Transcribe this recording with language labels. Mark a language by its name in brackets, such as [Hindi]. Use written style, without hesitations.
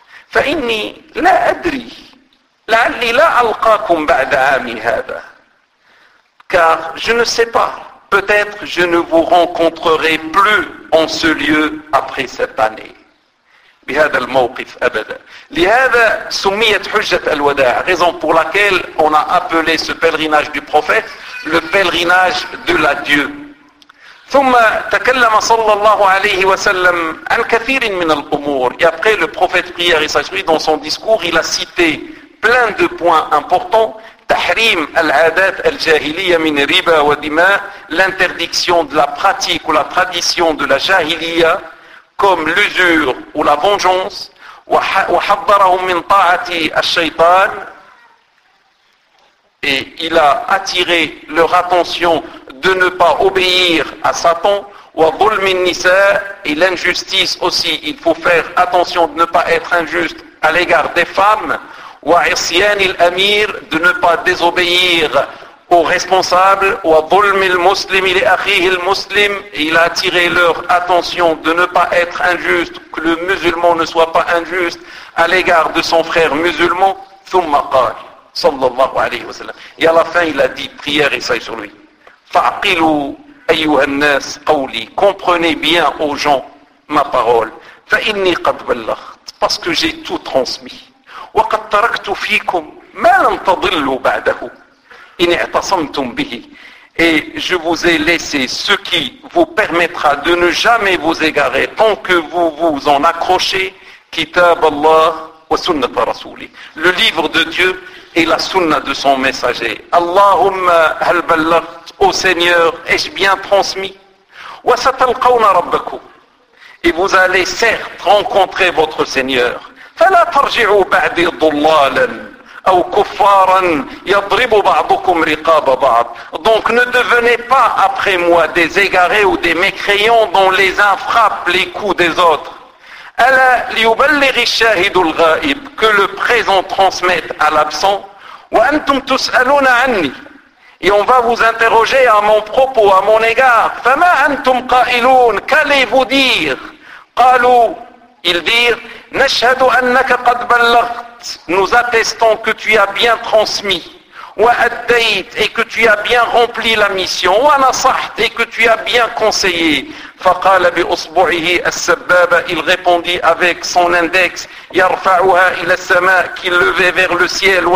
[Arabic] Fa inni la adri la'alli la alqakum ba'da 'ami hadha, [French] car je ne sais pas, peut-être je ne vous rencontrerai plus en ce lieu après cette année. [Arabic] بهذا الموقف أبدا. لهذا سميت حجة الوداع. [French] Raison pour laquelle on a appelé ce pèlerinage du prophète le pèlerinage de la Dieu. [Arabic] ثم تكلم صلى الله عليه وسلم عن كثير من الأمور. [French] Et après le prophète prière et sagesse dans son discours, il a cité plein de points importants. [Arabic] تحريم العادات الجاهلية من ربا ودماء. [French] L'interdiction de la pratique ou la tradition de la jahiliya comme l'usure ou la vengeance. [Arabic] وحذرهم من طاعة الشيطان. [French] Et il a attiré leur attention de ne pas obéir à Satan. [Arabic] وظلم النساء. [French] Et l'injustice aussi. Il faut faire attention de ne pas être injuste à l'égard des femmes. [Arabic] وعصيان الأمير, [French] de ne pas désobéir au responsable. [Arabic] وظلم المسلم لأخيه المسلم, [French] il a attiré leur attention de ne pas être injuste, que le musulman ne soit pas injuste à l'égard de son frère musulman. [Arabic] ثم قال صلى الله عليه وسلم, [French] et à la fin il a dit, prière et sur lui, [Arabic] فعقلوا أيها الناس قولي, [French] comprenez bien aux gens ma parole, [Arabic] فإني قد بلغت, [French] parce que j'ai tout transmis. [Arabic] وقد تركت فيكم ما لم تضلوا بعده إن اعتصمتم به. [French] Et je vous ai laissé ce qui vous permettra de ne jamais vous égarer tant que vous vous en accrochez. [Arabic] كتاب الله وسنة رسوله, [French] le livre de Dieu et la sunna de son messager. [Arabic] اللهم هل بلغت, [French] ô Seigneur, ai-je bien transmis. [Arabic] وستلقون ربكم, [French] et vous allez certes rencontrer votre Seigneur. [Arabic] فلا ترجعوا بعد ضلالا أو كفارا يضرب بعضكم رقاب بعض. [French] Donc ne devenez pas après moi des égarés ou des mécréants dont les uns frappent les coups des autres. [Arabic] ألا ليبلغ الشاهد الغائب, [French] que le présent transmette à l'absent. [Arabic] وأنتم تسألون عني, [French] et on va vous interroger à mon propos, à mon égard. [Arabic] فما أنتم قائلون, [French] qu'allez-vous dire. [Arabic] قالوا, [French] ils dirent, [Arabic] نشهد أنك قد بلغت, [French] nous attestons que tu as bien transmis. [Arabic] وأديت, [French] et que tu as bien rempli la mission. [Arabic] ونصحت, [French] et que tu as bien conseillé. [Arabic] فقال بأصبعه السبابة, [French] il répondit avec son index, [Arabic] يرفعها إلى السماء, [French] qu'il levait vers le ciel.